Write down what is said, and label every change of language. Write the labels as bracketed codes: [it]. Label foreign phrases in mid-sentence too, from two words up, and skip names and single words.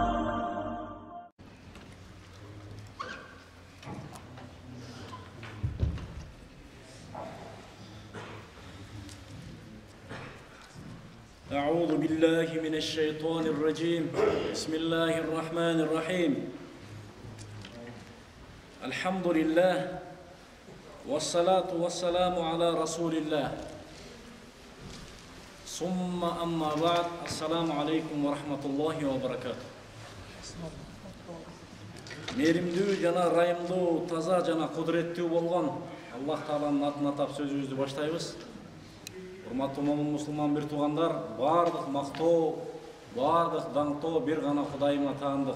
[ar] أعوذ بالله من الشيطان الرجيم بسم الله الرحمن الرحيم الحمد لله والصلاة والسلام على رسول الله ثم أما بعد السلام عليكم ورحمة الله وبركاته [ky] Меримдүү жана райымдуу, таза жана кудуреттүү болгон Аллах Тааланын атын атап сөзүбүздү баштайбыз. Урматтуу момун мусулман бир туугандар, бардык мактоо, бардык даңктоо бир гана Кудайыма таандык.